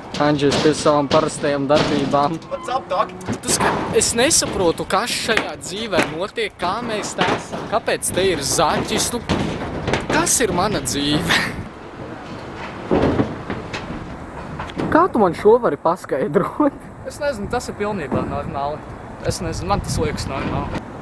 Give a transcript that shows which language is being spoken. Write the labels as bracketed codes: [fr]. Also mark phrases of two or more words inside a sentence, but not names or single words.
[lv] Andžejs pie savām parastajām darbībām. [en] What's up, dog? [lv] Es nesaprotu, kas šajā dzīvē notiek, kā mēs te esam, kāpēc te ir zaķis, kas ir mana dzīve? Kā tu man šo vari paskaidrot? Es nezinu, tas ir pilnībā normāli. Es nezinu, man tas liekas normāli.